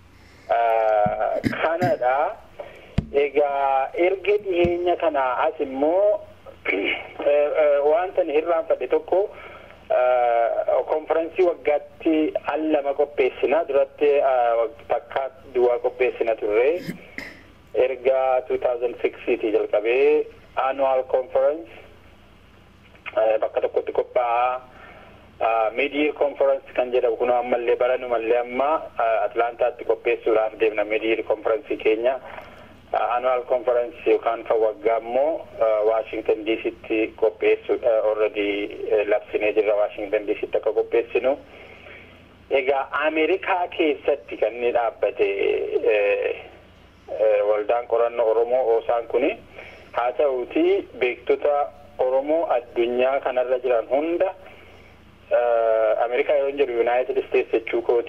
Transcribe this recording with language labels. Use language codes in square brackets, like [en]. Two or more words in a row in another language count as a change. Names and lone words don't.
[om] Kanadha egaa erga dhiyeenya kana as immoo wanta irraanfadhe tokko konferensii waggaatti allama qopheessina duratti takka duwwaa qopheessina turre erga 2006 jalqabee [en] annual conference [om] bakka tokkotti qophaa'a [en] mid-year conference [om] kan jedhamu kun ammallee baranu mallee amma Atlantaatti qopheessuudhaaf deemna [en] mid-year conference [om] keenya [en] annual conference [om] yookaan kan waggaa immoo Washington DC'tti qopheessu already labsinee jirra Washington DC'tti akka qopheessinu egaa Ameerikaa keessatti kan inni dhaabbate waldaan qorannoo Oromoo oosaan kuni haa ta'uutii beektota Oromoo addunyaa kanarra jiran hunda Amerikaa yoo jedhu United States jechuu kooti.